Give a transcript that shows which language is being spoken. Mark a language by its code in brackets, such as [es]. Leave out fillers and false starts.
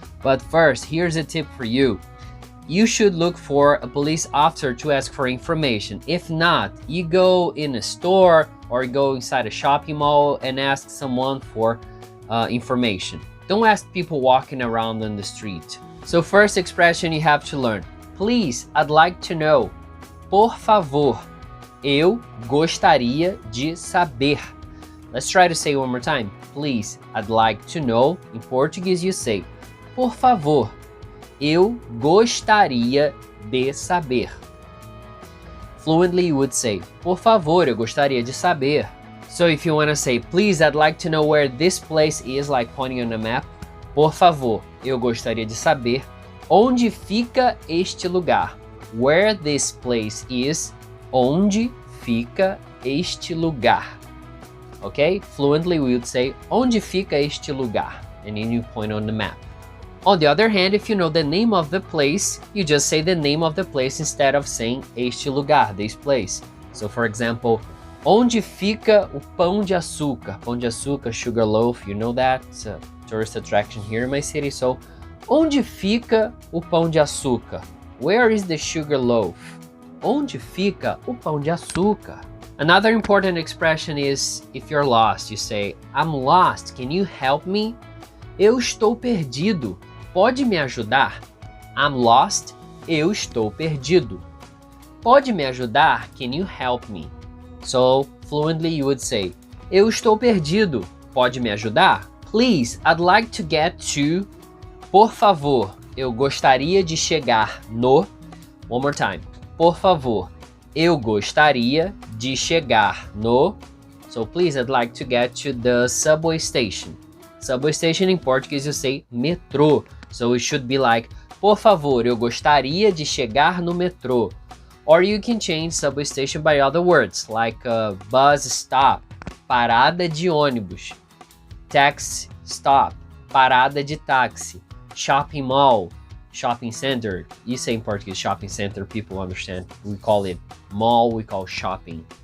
[en] But first, here's a tip for you. You should look for a police officer to ask for information. If not, you go in a store or go inside a shopping mall and ask someone for information. Don't ask people walking around on the street. So first expression you have to learn. Please, I'd like to know. [pt] Por favor, eu gostaria de saber. [en] Let's try to say it one more time. Please, I'd like to know. In Portuguese you say, [pt] por favor, eu gostaria de saber. [en] Fluently you would say, [pt] por favor, eu gostaria de saber. [en] So if you want to say, please, I'd like to know where this place is, like pointing on a map. [pt] Por favor, eu gostaria de saber onde fica este lugar. [en] Where this place is, [pt] onde fica este lugar. [en] Okay? Fluently we would say, [pt] onde fica este lugar? [en] And then you point on the map. On the other hand, if you know the name of the place, you just say the name of the place instead of saying [pt] este lugar, [en] this place. So for example, [pt] onde fica o pão de açúcar? [en] Pão de açúcar, sugar loaf, you know that? It's a tourist attraction here in my city. [pt] So, onde fica o pão de açúcar? [en] Where is the sugar loaf? [pt] Onde fica o pão de açúcar? [en] Another important expression is if you're lost, you say, I'm lost, can you help me? [pt] Eu estou perdido, pode me ajudar? [en] I'm lost, [pt] eu estou perdido. Pode me ajudar? [en] Can you help me? So, fluently you would say, [pt] eu estou perdido, pode me ajudar? [en] Please, I'd like to get to. [pt] Por favor, eu gostaria de chegar no. [en] One more time. [pt] Por favor, eu gostaria de chegar no. [en] So, please, I'd like to get to the subway station. Subway station in Portuguese you say metrô. So, it should be like, [pt] por favor, eu gostaria de chegar no metrô. [en] Or you can change subway station by other words, like bus stop, parada de ônibus, taxi stop, parada de táxi, shopping mall, shopping center. You say in Portuguese shopping center, people understand. We call it mall, we call shopping.